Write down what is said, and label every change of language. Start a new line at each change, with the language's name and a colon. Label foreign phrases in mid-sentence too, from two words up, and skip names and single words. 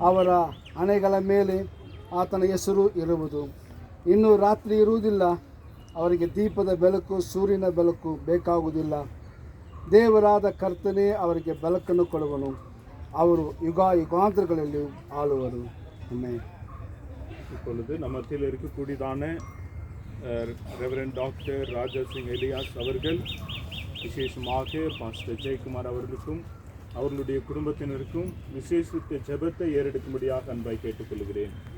Kannada: ಅವರ ಹಣೆಗಳ ಮೇಲೆ ಆತನ ಹೆಸರು ಇರುವುದು. ಇನ್ನು ರಾತ್ರಿ ಇರುವುದಿಲ್ಲ, ಅವರಿಗೆ ದೀಪದ ಬೆಳಕು ಸೂರ್ಯನ ಬೆಳಕು ಬೇಕಾಗುವುದಿಲ್ಲ. ದೇವರಾದ ಕರ್ತನೇ ಅವರಿಗೆ ಬೆಳಕನ್ನು ಕೊಡುವನು. ಅವರು ಯುಗಾಂತರಗಳಲ್ಲಿ ಆಳುವರು. ಆಮೆನ್.
Tamil: இப்பொழுது நம்ம மத்தியில் இருக்கக்கூடியதான ரெவரண்ட் டாக்டர் ராஜா சிங் எலியாஸ் அவர்கள் விசேஷமாக பாஸ்டர் ஜெயக்குமார் அவர்களுக்கும் அவர்களுடைய குடும்பத்தினருக்கும் விசேஷித்த ஜெபத்தை ஏறெடுக்கும்படியாக அன்பாய் கேட்டுக்கொள்கிறேன்.